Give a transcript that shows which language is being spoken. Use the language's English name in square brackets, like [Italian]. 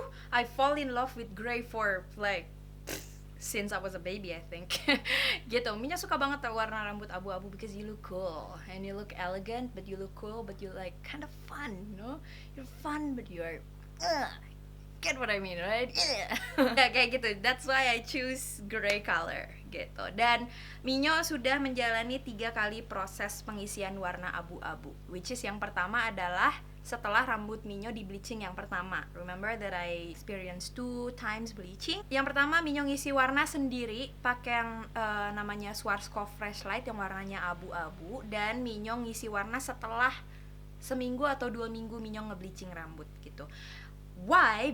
[English] I fall in love with gray for like since I was a baby, I think. Gitu. [Indonesian] Minyo suka banget warna rambut abu-abu [English] because you look cool and you look elegant, but you look cool, but you like kind of fun, You're fun, but you're get what I mean, right? [Indonesian] Ya, kayak gitu. [English] That's why I choose gray color gitu. [Indonesian] Dan Minyo sudah menjalani 3 kali proses pengisian warna abu-abu, which is yang pertama adalah setelah rambut Minyo di bleaching yang pertama. [English] Remember that I experienced 2 times bleaching. [Indonesian] Yang pertama Minyo ngisi warna sendiri pakai yang namanya Schwarzkopf Fresh Light yang warnanya abu-abu, dan Minyo ngisi warna setelah seminggu atau 2 minggu Minyo nge-bleaching rambut gitu. Why?